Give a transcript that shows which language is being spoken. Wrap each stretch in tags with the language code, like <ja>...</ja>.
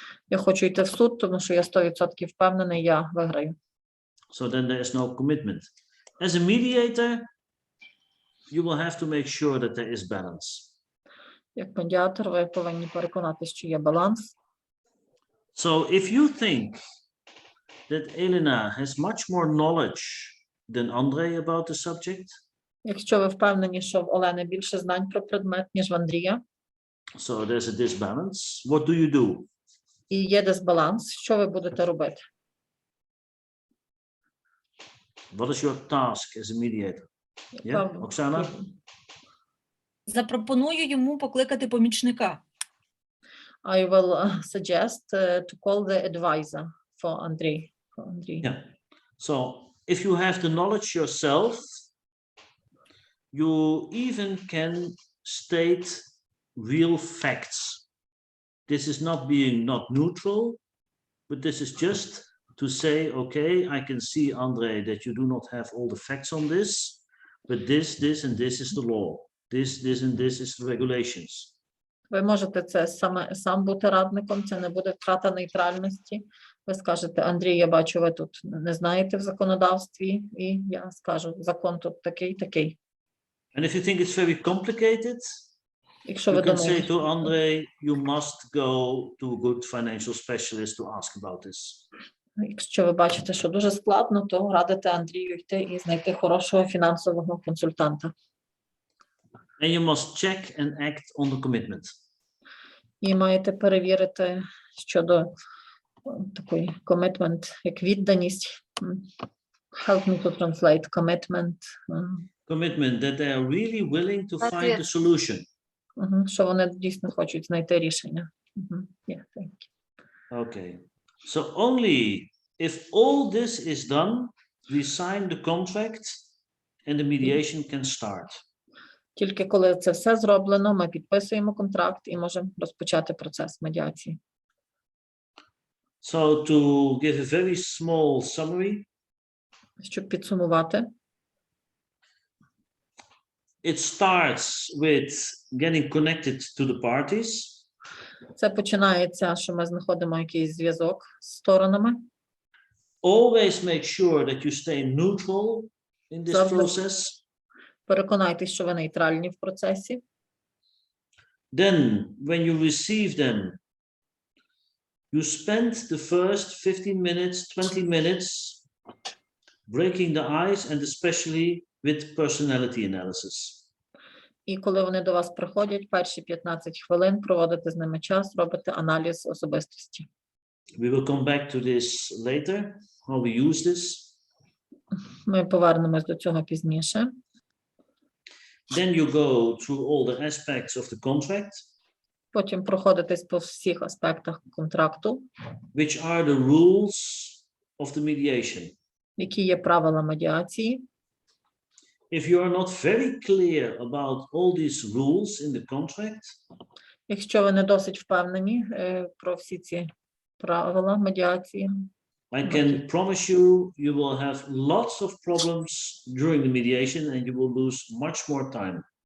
<uk>Я хочу йти в суд, тому що я 100% впевнений, я виграю.</uk> <en>So then there is no commitment. As a mediator, you will have to make sure that there is balance.</en> <uk>Як медіатор, ви повинні переконати, що є баланс.</uk> <en>So if you think that Elena has much more knowledge than Andrei about the subject,</en> <uk>Якщо ви впевнені, що в Олени більше знань про предмет, ніж в Андрія,</uk> <en>so there's a disbalance, what do you do?</en> <uk>і є дисбаланс, що ви будете робити?</uk> <en>What is your task as a mediator? Yeah, Oksana?</en> <uk>Запропоную йому покликати помічника.</uk> <en>I will suggest to call the advisor for Andrei. Yeah. So if you have the knowledge yourself, you even can state real facts. This is not being not neutral, but this is just to say, okay, I can see, Andrei, that you do not have all the facts on this, but this, and this is the law. This, and this is the regulations.</en> <uk>Ви можете це сам бути радником, це не буде втрата нейтральності. Ви скажете: "Андрій, я бачу, ви тут не знаєте в законодавстві", і я скажу: "Закон тут такий, такий".</uk> <en>And if you think it's very complicated,</en> <uk>Якщо</uk> <en>you</en> <uk>ви</uk> <en>can say</en> <uk>думаєте,</uk> <en>to Andrei, you must go to a good financial specialist to ask about this.</en> <uk>якщо ви бачите, що дуже складно, то радите Андрію йти і знайти хорошого фінансового консультанта.</uk> <en>And you must check and act on the commitment.</en> <uk>І маєте перевірити щодо такої commitment, як відданість.</uk> <en>Help me to translate commitment. Commitment that they are really willing to find a solution.</en> <uk>Що вони дійсно хочуть знайти рішення.</uk> <en>Yeah, thank you. Okay. So only if all this is done, we sign the contract and the mediation can start.</en> <uk>Тільки коли це все зроблено, ми підписуємо контракт і можемо розпочати процес медіації.</uk> <en>So to give a very small summary,</en> <uk>щоб підсумувати,</uk> <en>it starts with getting connected to the parties.</en> <uk>Це починається, що ми знаходимо якийсь зв'язок з сторонами.</uk> <en>Always make sure that you stay neutral in this</en> <uk>Завжди</uk> <en>process.</en> <uk>переконайтесь, що ви нейтральні в процесі.</uk> <en>Then, when you receive them, you spend the first 15 minutes, 20 minutes breaking the ice, and especially with personality analysis.</en> <uk>І коли вони до вас приходять, перші 15 хвилин проводите з ними час, робите аналіз особистості.</uk> <en>We will come back to this later, how we use this.</en> <uk>Ми повернемось до цього пізніше.</uk> <en>Then you go through all the aspects of the contract,</en> <uk>Потім проходитесь по всіх аспектах контракту,</uk> <en>which are the rules of the mediation.</en> <uk>які є правила медіації.</uk> <en>If you are not very clear about all these rules in the contract,</en> <uk>Якщо ви не досить впевнені про всі ці правила медіації,</uk> <en>I can promise you, you will have lots of problems during the mediation and you will lose much more time.</en>